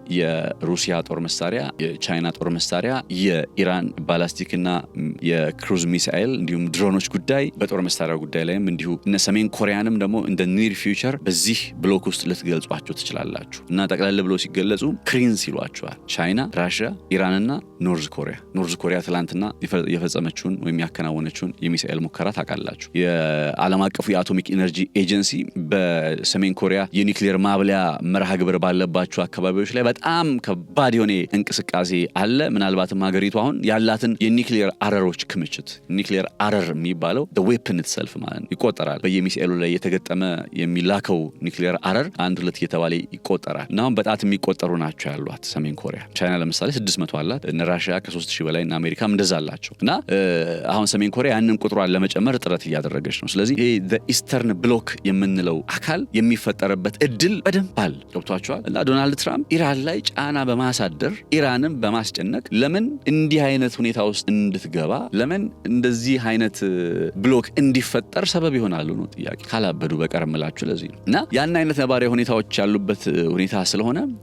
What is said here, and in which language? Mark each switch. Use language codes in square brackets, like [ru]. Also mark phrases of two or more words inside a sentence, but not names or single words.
[am] የሩሲያ ጦር መሳሪያ፣ የቻይና ጦር መሳሪያ፣ የኢራን ባላስቲክና የክሩዝ ሚሳኤል እንዲሁም ድሮኖች ጉዳይ በጦር መሳሪያ ጉዳይ ላይም እንዲሁ እነ ሰሜን ኮሪያንም ደግሞ እንደ [en] near future [am] በዚህ ብሎክ ውስጥ ልትገልጿቸው ትችላላችሁ እና ጠቅላላ ብሎ ሲገለጹ ክሪንስ ይሏቸዋል። ቻይና፣ ራሽያ፣ ኢራንና ኖርዝ ኮሪያ። ኖርዝ ኮሪያ ትላንትና የፈጸመችውን ወይም ያከናወነችውን የሚሳኤል ሙከራ ታውቃላችሁ። የዓለም አቀፉ የአቶሚክ ኢነርጂ ኤጀንሲ በሰሜን ኮሪያ የኒክሌር ማብለያ መርሃ ግብር ባለባቸው አካባቢዎች ላይ በጣም ከባድ የሆነ እንቅስቃሴ አለ። ምናልባትም ሀገሪቱ አሁን ያላትን የኒክሌር አረሮች ክምችት ኒክሌር አረር የሚባለው [en] the weapon itself [am] ማለት ይቆጠራል። በየሚሳኤሉ ላይ የተገጠመ የሚላከው ኒክሌር አረር 1-2 እየተባለ ይቆጠራል እና አሁን በጣት የሚቆጠሩ ናቸው ያሏት ሰሜን ኮሪያ። ቻይና ለምሳሌ 600 አላት፣ እነ ራሽያ ከ3000 በላይ እና አሜሪካም እንደዛ አላቸው እና አሁን ሰሜን ኮሪያ ያንን ቁጥሯን ለመጨመር ጥረት እያደረገች ነው። ስለዚህ ይሄ [en] the eastern block [am] የምንለው አካል የሚፈጠርበት እድል በደንብ አለ። ገብቷቸዋል። እና ዶናልድ ትራምፕ ኢራን ላይ ጫና በማሳደር ኢራንን በማስጨነቅ ለምን እንዲህ አይነት ሁኔታ ውስጥ እንድትገባ ለምን እንደዚህ አይነት ብሎክ እንዲፈጠር ሰበብ ይሆናሉ ነው ጥያቄ። ካላበዱ በቀር ምላችሁ ለዚህ ነው እና ያን አይነት ነባራዊ ሁኔታዎች ያሉበት ሁኔታ ስለሆነ